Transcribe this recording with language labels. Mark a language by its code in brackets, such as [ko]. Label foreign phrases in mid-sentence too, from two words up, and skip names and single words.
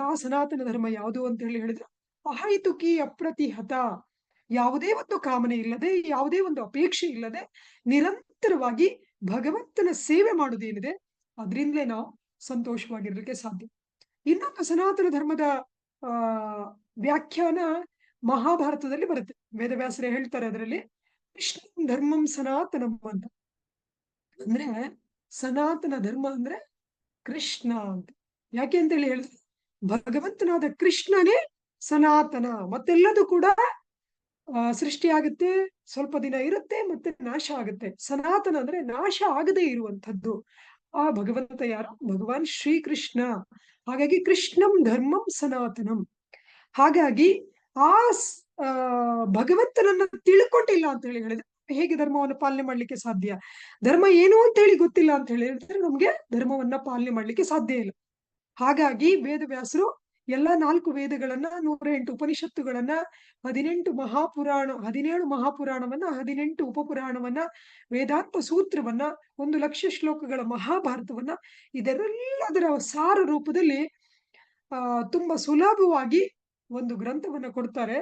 [kn] ಆ ಸನಾತನ ಧರ್ಮ ಯಾವುದು ಅಂತ ಹೇಳಿದ್ರೆ, [sa] ಅಹೈತುಕಿ ಅಪ್ರತಿಹತ, [kn] ಯಾವುದೇ ಒಂದು ಕಾಮನೆ ಇಲ್ಲದೆ, ಯಾವುದೇ ಒಂದು ಅಪೇಕ್ಷೆ ಇಲ್ಲದೆ ನಿರಂತರವಾಗಿ ಭಗವಂತನ ಸೇವೆ ಮಾಡುವುದೇನಿದೆ ಅದರಿಂದಲೇ ನಾವು ಸಂತೋಷವಾಗಿರ್ಲಿಕ್ಕೆ ಸಾಧ್ಯ. ಇನ್ನೊಂದು ಸನಾತನ ಧರ್ಮದ ಆ ವ್ಯಾಖ್ಯಾನ ಮಹಾಭಾರತದಲ್ಲಿ ಬರುತ್ತೆ. ವೇದವ್ಯಾಸರೇ ಹೇಳ್ತಾರೆ ಅದರಲ್ಲಿ, [sa] ಕೃಷ್ಣ ಧರ್ಮಂ ಸನಾತನಂ ಅಂತ. [kn] ಅಂದ್ರೆ ಸನಾತನ ಧರ್ಮ ಅಂದ್ರೆ ಕೃಷ್ಣ ಅಂತ. ಯಾಕೆ ಅಂತ ಹೇಳಿದ್ರೆ, ಭಗವಂತನಾದ ಕೃಷ್ಣನೇ ಸನಾತನ. ಮತ್ತೆಲ್ಲದೂ ಕೂಡ ಸೃಷ್ಟಿಯಾಗುತ್ತೆ, ಸ್ವಲ್ಪ ದಿನ ಇರುತ್ತೆ, ಮತ್ತೆ ನಾಶ ಆಗುತ್ತೆ. ಸನಾತನ ಅಂದ್ರೆ ನಾಶ ಆಗದೇ ಇರುವಂಥದ್ದು. ಆ ಭಗವಂತ ಯಾರು? ಭಗವಾನ್ ಶ್ರೀಕೃಷ್ಣ. ಹಾಗಾಗಿ [sa] ಕೃಷ್ಣಂ ಧರ್ಮಂ ಸನಾತನಂ. [kn] ಹಾಗಾಗಿ ಆ ಭಗವಂತನನ್ನ ತಿಳ್ಕೊಂಡಿಲ್ಲ ಅಂತ ಹೇಳಿದ್ರೆ ಹೇಗೆ ಧರ್ಮವನ್ನು ಪಾಲನೆ ಮಾಡ್ಲಿಕ್ಕೆ ಸಾಧ್ಯ? ಧರ್ಮ ಏನು ಅಂತ ಹೇಳಿ ಗೊತ್ತಿಲ್ಲ ಅಂತ ಹೇಳಿದ್ರೆ ನಮ್ಗೆ ಧರ್ಮವನ್ನ ಪಾಲನೆ ಮಾಡ್ಲಿಕ್ಕೆ ಸಾಧ್ಯ ಇಲ್ಲ. ಹಾಗಾಗಿ ವೇದವ್ಯಾಸರು ಎಲ್ಲಾ 4 ವೇದಗಳನ್ನ, 108 ಉಪನಿಷತ್ತುಗಳನ್ನ, 17 ಮಹಾಪುರಾಣವನ್ನ, 18 ಉಪಪುರಾಣವನ್ನ, ವೇದಾಂತ ಸೂತ್ರವನ್ನ, 1,00,000 ಶ್ಲೋಕಗಳ ಮಹಾಭಾರತವನ್ನ, ಇದೆಲ್ಲದರ ಸಾರ ರೂಪದಲ್ಲಿ ತುಂಬಾ ಸುಲಭವಾಗಿ ಒಂದು ಗ್ರಂಥವನ್ನ ಕೊಡ್ತಾರೆ.